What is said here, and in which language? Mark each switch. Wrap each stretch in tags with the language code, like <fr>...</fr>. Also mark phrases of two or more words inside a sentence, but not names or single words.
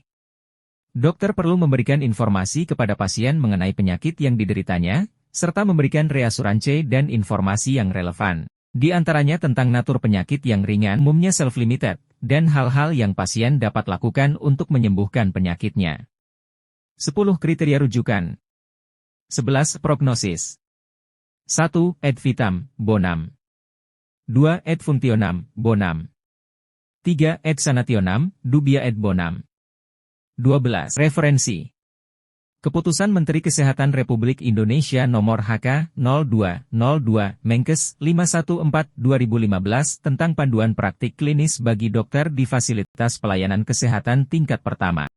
<id>Dokter perlu memberikan informasi kepada pasien mengenai penyakit yang dideritanya, serta memberikan reassurance dan informasi yang relevan. Di antaranya tentang natur penyakit yang ringan, umumnya self-limited, dan hal-hal yang pasien dapat lakukan untuk menyembuhkan penyakitnya. 10. Kriteria rujukan. 11. Prognosis.</id> <la>1. Ad vitam, bonum. 2. Ad functionam, bonum. 3. Ad sanationam, dubia ad bonum.</la> <id>12. Referensi. Keputusan Menteri Kesehatan Republik Indonesia Nomor HK-02-02, Menkes 514/2015 tentang panduan praktik klinis bagi dokter di fasilitas pelayanan kesehatan tingkat pertama.</id>